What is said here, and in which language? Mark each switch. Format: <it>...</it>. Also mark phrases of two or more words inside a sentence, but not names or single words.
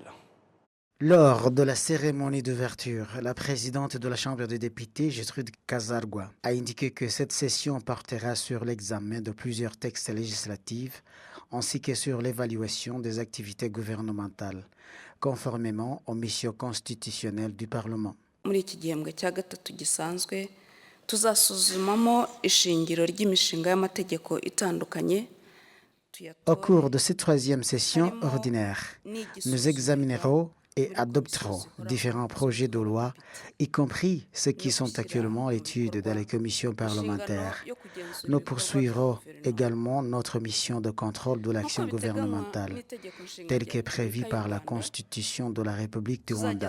<fr>Lors de la cérémonie d'ouverture, la présidente de la Chambre des députés, Gertrude Kazargwa, a indiqué que cette session portera sur l'examen de plusieurs textes législatifs ainsi que sur l'évaluation des activités gouvernementales, conformément aux missions constitutionnelles du Parlement.</fr> <rw>Muri iki gihembwe cya gatatu gisanzwe tuzasuzumamo ishingiro ry'imishinga y'amategeko itandukanye.</rw> <fr>Au cours de cette troisième session ordinaire, nous examinerons et adopteront différents projets de loi, y compris ceux qui sont actuellement à l'étude dans les commissions parlementaires. Nous poursuivrons également notre mission de contrôle de l'action gouvernementale, telle qu'est prévue par la Constitution de la République du Rwanda.</fr>